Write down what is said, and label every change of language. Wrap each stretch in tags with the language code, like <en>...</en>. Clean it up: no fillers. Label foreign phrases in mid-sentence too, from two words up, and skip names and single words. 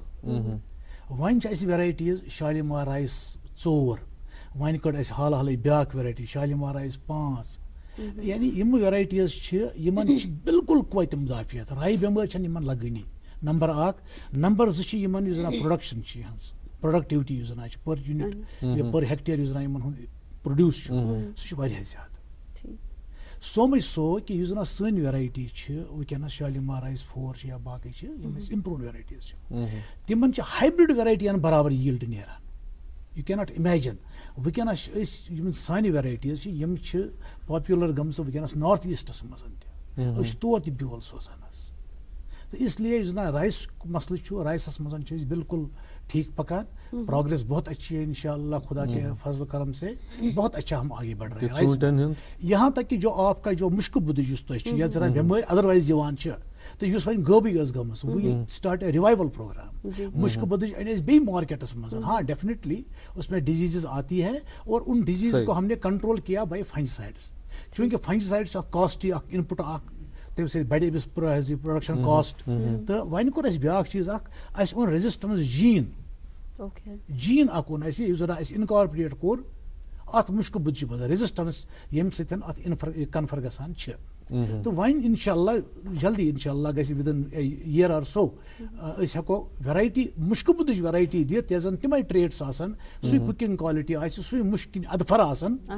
<ks>وۄنۍ چھِ اَسہِ ویرایٹیٖز شالیمار رایس 4 وۄنۍ کٔڑ اَسہِ حال حالٕے بیٛاکھ ویرایٹی شالیمار رایس 5 یعنی یِم ویرایٹیٖز چھِ یِمن چھِ بالکل قوتِ مُدافعت رایہِ بٮ۪مٲرۍ چھنہٕ یِمن لگٲنی. نمبر 1 نمبر 2 چھِ یِمن یُس زن پروڈکشن چھِ یِہٕنٛز پروڈکٹیوٹی یُس زن چھِ</ks> <en>per unit per hectare</en> <ks>یُس زن یِمن ہُنٛد پروڈیوس چھُ سُہ چھُ واریاہ زیادٕ.</ks> <en>so much so</en> <ks>کہ یُس زن سٲنۍ ویرایٹی چھِ وٕنکٮ۪نس شالیمار رایس 4 چھِ یا باقٕے چھِ یِم اَسہِ</ks> <en>improve varieties</en> <ks>چھِ تِمن چھِ ہایبرڈ ویرایٹین برابر ییٖلڈ نیران.</ks> <en>you can not imagine</en> <ks>وٕنکٮ۪نس چھِ أسۍ یِم سانہِ ویرایٹیٖز چھِ یِم چھِ پاپیولر گٔمژٕ وٕنکٮ۪نس</ks> <en>North Easts</en> <ks>منٛز تہِ أسۍ چھِ تور تہِ بیول سوزان حظ.</ks> <ur>تو اس لیے</ur> <ks>یُس زن رایس مسلہٕ چھُ رایسس منٛز چھِ أسۍ بالکل ٹھیک پکان</ks> <ur>پروگریس بہت اچھی ہے انشاءاللہ خدا کے فضل کرم سے بہت اچھا ہم آگے بڑھ رہے ہیں. یہاں تک کہ جو آپ کا جو</ur> <ks>مشکہٕ بُدٕج یُس تۄہہِ چھُ یتھ زن بٮ۪مٲرۍ ادروایز یِوان چھِ تہٕ یُس وۄنۍ غٲبٕے ٲس گٔمٕژ</ks> <en>we start a revival program</en> <ks>مشکہٕ بُدٕج أنۍ أسۍ بیٚیہِ مارکیٹس منٛز.</ks> <ur>ہاں ڈیفینیٹلی اس میں ڈیزیزز آتی ہے اور ان ڈیزیز کو ہم نے کنٹرول کیا بائی فنجسائڈس</ur> <ks>چونکہ فنجسائڈ چھُ اکھ کاسٹلی اکھ انپٹ اکھ تم سے بڑے أمس</ks> <en>production cost</en> <ks>تو وۄنۍ کوٚر اَسہِ بیٛاکھ چیٖز اکھ اَسہِ اوٚن ریزسٹنس جیٖن اکھ اوٚن اَسہِ یُس زن اَسہِ اِنکارپوریٹ کوٚر اتھ مُشکہٕ بُدچہِ منٛز ریزسٹنس ییٚمہِ سۭتۍ اتھ کنفر گژھان چھِ تو وۄنۍ انشاء اللہ جلدی انشاء اللہ گژھِ ودن یِیر اور سو أسۍ ہٮ۪کو ویرایٹی مُشکہٕ بُدٕچ ویرایٹی دِتھ یۄس زن تِمے ٹریٹس آسن سُے</ks> <en>cooking quality</en> <ks>آسہِ سُے مُشکِن ادفر آسن</ks>